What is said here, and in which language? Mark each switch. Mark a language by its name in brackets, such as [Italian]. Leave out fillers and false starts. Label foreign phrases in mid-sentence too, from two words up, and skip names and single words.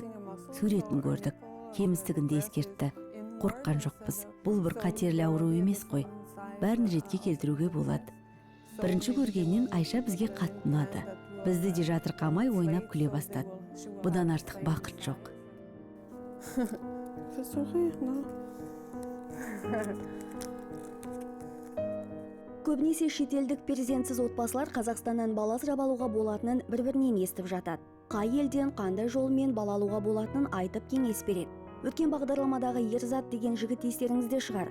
[Kazakh] Суретін көрдік, кемістігінде ескертті. Қорыққан жоқпыз. Бұл бір қатерлі ауру емес қой. Бәрін ретке келтіруге болады. Бірінші көргеннен Айша бізге қатты ұнады. Бізді де жатырқамай ойнап күле бастады. Бұдан артық бақыт жоқ. [French] Fais sourire, non? [Kazakh] Көбінесе шетелдік перзентсіз отбасылар Қазақстаннан бала асырап алуға болатынын бір-бірінен естіп жатады. Қай елден қандай жолмен бала алуға болатынын айтып кеңес береді. Өткен бағдарламадағы Ерзат деген жігіт естеріңізде шығар.